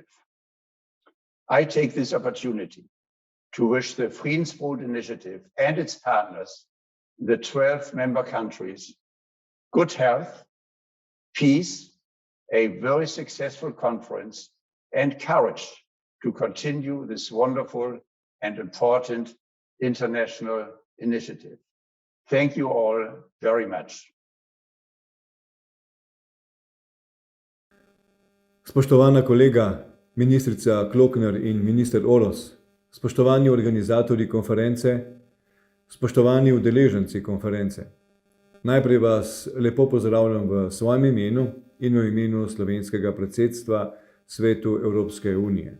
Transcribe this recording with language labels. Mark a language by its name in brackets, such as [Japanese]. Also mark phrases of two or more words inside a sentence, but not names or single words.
[English] I take this opportunity to wish the Friedensbrot initiative and its partners, the 12 member countries, good health, peace, a very successful conference, and courage to continue this wonderful and important international initiative. Thank you all very much. [Slovenian] Spoštovana kolega, ministrica Klöckner in minister Oros, spoštovani organizatorji konference, spoštovani udeleženci konference. Najprej vas lepo pozdravljam v svojem imenu in v imenu slovenskega predsedstva Svetu Evropske unije.